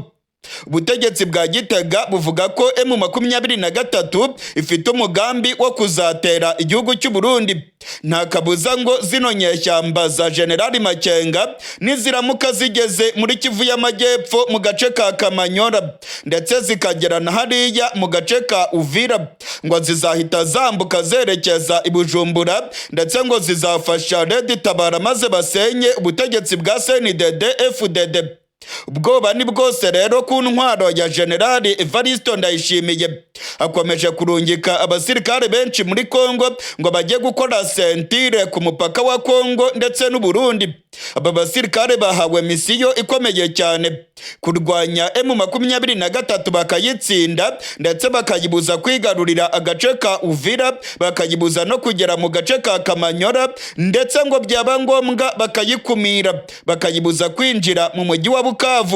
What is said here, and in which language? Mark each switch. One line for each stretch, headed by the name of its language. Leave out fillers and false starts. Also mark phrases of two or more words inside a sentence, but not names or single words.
Kinyarwanda: Ubutegetsi bwa Gitega buvuga ko M23 ifite umugambi wo kuzatera igihugu cy'u Burundi. Nta kabuza ngo zino nyeshyamba za General Makenga niziramuka zigeze muri Kivu y'Amajyepfo mu gace ka Kamanyora ndetse zikagerana hariya mu gace ka Uvira, ngo zizahita zambuka zerekeza i Bujumbura ndetse ngo zizafasha Red Tabara maze basenye ubutegetsi bwa CNDD FDD.
Rundi: Ubwoba ni bwose rero ku ntwaro ya Generali Evariste Ndayishimiye.
Kinyarwanda: Akomeje kurungika abasirikare benshi muri Congo ngo bajye gukora sentire ku mupaka wa Congo ndetse n'u Burundi. Aba basirikare bahawe misiyo ikomeye cyane: kurwanya M23 bakayitsinda ndetse bakayibuza kwigarurira agace ka Uvira, bakayibuza no kugera mu gace ka Kamanyora, ndetse ngo byaba ngombwa bakayikumira, bakayibuza kwinjira mu mujyi wa Bukavu.